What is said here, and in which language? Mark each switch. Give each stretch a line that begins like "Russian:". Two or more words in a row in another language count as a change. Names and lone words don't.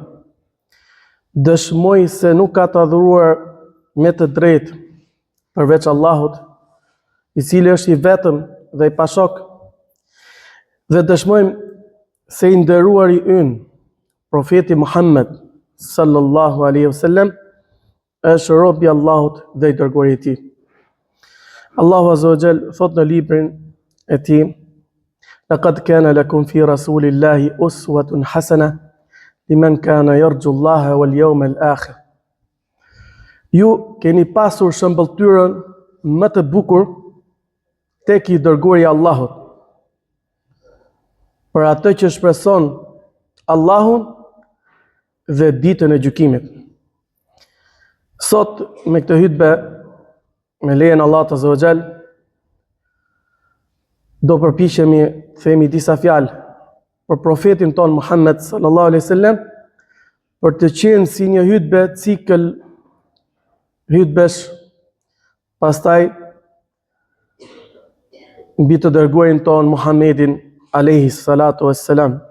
Albanian: Dëshmoj se nuk ka të adhuruar me të drejtë përveç Allahut, I cili është I vetëm dhe I pashok, dhe dëshmojmë se I nderuari ynë, profeti Muhammed
Arabic: صلى الله عليه وسلم,
Albanian: është robi I Allahut dhe I dërguari I Tij. Allahu
Arabic: عز وجل
Albanian: thot në librin e Tij:
Arabic: "لقد كان لكم في رسول الله أسوة حسنة لمن كان يرجو الله واليوم الآخر."
Albanian: Ju keni pasur shëmbëltyrën më të bukur tek I dërguari I Allahut, për atë që shpreson Allahun dhe ditën e gjykimit. Sot me këtë hutbë, me lejen Allahut
Arabic: عز وجل,
Albanian: do përpiqemi të themi disa fjalë për profetin ton Muhammed
Arabic: صلى الله عليه وسلم,
Albanian: për të qenë si një hutbë cikël hutbesh, pastaj mbi të dërguarin ton Muhammedin
Arabic: عليه الصلاة والسلام.